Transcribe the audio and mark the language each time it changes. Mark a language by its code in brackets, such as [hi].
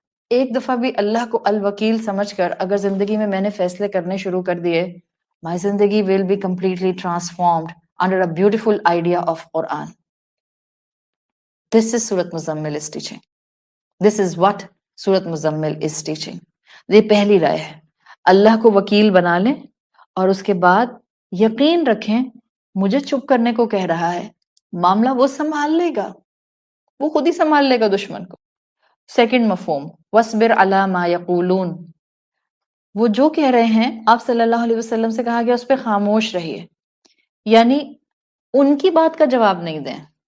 [ur] ایک دفعہ بھی اللہ کو الوکیل سمجھ کر اگر زندگی میں نے فیصلے کرنے شروع کر دیے، my زندگی [en] will be completely transformed under a beautiful idea of Quran. This is Surat Muzammil is teaching. This is what Surat Muzammil is teaching. [ur] یہ پہلی رائے ہے. اللہ کو وکیل بنا لیں اور اس کے بعد یقین رکھیں مجھے چپ کرنے کو کہہ رہا ہے، معاملہ وہ سنبھال لے گا، وہ خود ہی سنبھال لے گا دشمن کو. سیکنڈ مفہوم [ar] وَاصْبِرْ عَلَىٰ مَا يَقُولُونَ. [ur] وہ جو کہہ رہے ہیں آپ صلی اللہ علیہ وسلم سے کہا گیا اس پہ خاموش رہیے، یعنی ان کی بات کا جواب نہیں دیں.